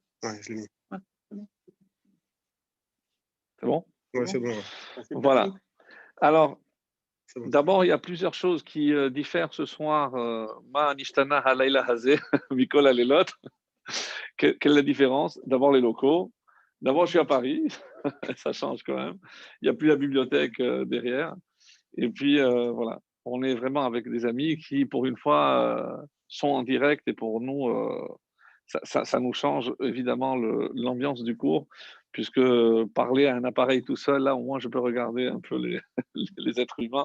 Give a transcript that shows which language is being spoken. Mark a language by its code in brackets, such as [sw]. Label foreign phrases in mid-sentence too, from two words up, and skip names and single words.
[fr] Ouais, je l'ai mis. C'est bon? Ouais, c'est bon. Ouais. Voilà. Alors, C'est bon. d'abord, il y a plusieurs choses qui diffèrent ce soir. [he] מה נשתנה הלילה הזה מכל הלילות. [fr] Quelle est la différence? D'abord, les locaux. D'abord, je suis à Paris. Ça change quand même. Il n'y a plus la bibliothèque derrière. Et puis, voilà. On est vraiment avec des amis qui, pour une fois, sont en direct. Et pour nous, ça nous change évidemment l'ambiance du cours, puisque parler à un appareil tout seul, là, au moins, je peux regarder un peu les, les êtres humains.